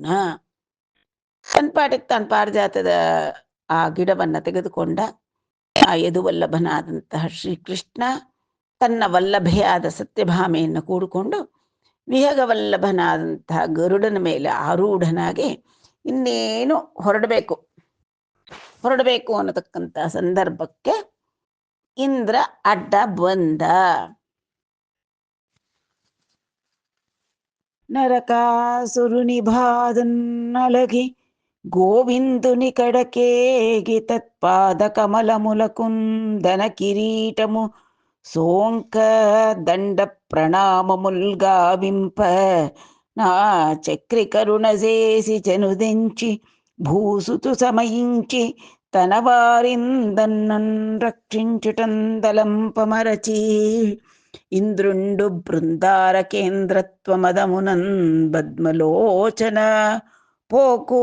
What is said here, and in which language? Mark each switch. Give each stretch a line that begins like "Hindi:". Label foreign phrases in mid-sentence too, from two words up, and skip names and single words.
Kannada: ತನ್ಪಾಟಕ್ಕೆ ತಾನು ಪಾರಿಜಾತದ ಆ ಗಿಡವನ್ನ ತೆಗೆದುಕೊಂಡ ಆ ಯದುವಲ್ಲಭನಾದಂತಹ ಶ್ರೀಕೃಷ್ಣ ತನ್ನ ವಲ್ಲಭೆಯಾದ ಸತ್ಯಭಾಮೆಯನ್ನು ಕೂಡಿಕೊಂಡು ವಿಹಗ ವಲ್ಲಭನಾದಂತಹ ಗರುಡನ ಮೇಲೆ ಆರೂಢನಾಗಿ ಇನ್ನೇನು ಹೊರಡಬೇಕು ಅನ್ನತಕ್ಕಂತಹ ಸಂದರ್ಭಕ್ಕೆ ಇಂದ್ರ ಅಡ್ಡ ಬಂದ.
Telugu: నరకాసురునిబాధన్నలగి గోవిందుని కడకేగి తత్పాద కమలములకుందన కిరీటము సోంక దండ ప్రణామముల్గావింప నా చక్రి కరుణజేసి చెనుదెంచి భూసుతు సమయించి తన వారిందన్నన్ రక్షించుటందలంపమరచి ఇంద్రుండు బృందార కేంద్రత్వమదమునన్ పద్మలోచన పోకు.